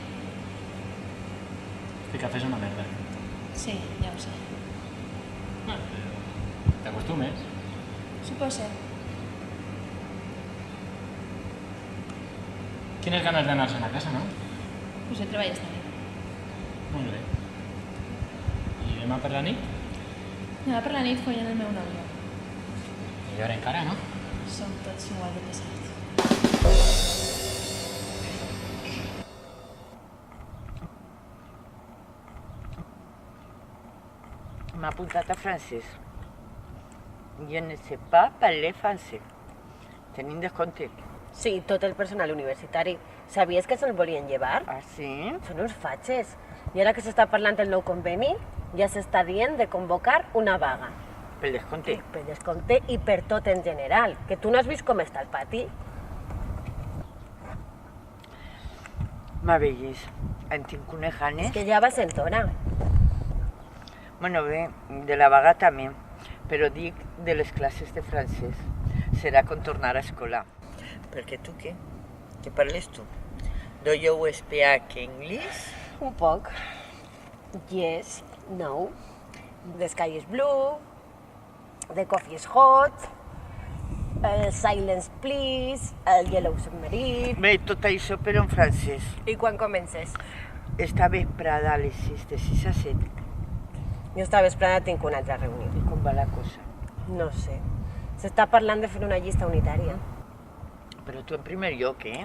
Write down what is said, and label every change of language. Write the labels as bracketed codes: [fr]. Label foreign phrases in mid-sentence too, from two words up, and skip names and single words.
[es] Este café es una merda. [ca] sí, ja ho sé. Bueno, te acostumes. Suposa. [es] Tienes ganas de [ca] anar-se'n a casa, no? Pues el treball està bé. Molt bé. I demà per la nit? Demà per la nit follant el meu nòvio. Millor encara, no? Som tots igual de pesats. M'ha apuntat a francès. [fr] Je ne sais pas parler français. [ca] Tenim descompte. Sí, tot el personal universitari. Sabies que se'l volien llevar? Ah, sí? Són uns fatxes. I ara que s'està parlant del nou conveni, ja s'està dient de convocar una vaga. Per descompte. Per descompte i per tot en general. Que tu no has vist com està el pati? M'ha vegis. En tinc unes ganes. És que ja va sent hora. Bueno, bé, de la vaga també, però dic de les classes de francès. Serà com tornar a escola. Perquè tu què? Què parles tu? [en] Do you speak English? [ca] Un poc. [en] Yes, no. The sky is blue. The coffee is hot. El silence please. El yellow submarine. [ca] Bé, tot això però en francès. I quan comences? Esta vesprada a les 6, de 6 a 7. Jo esta vesprada tinc una altra reunió. I com va la cosa? No sé. S'està parlant de fer una llista unitària. Però tu en primer lloc, eh?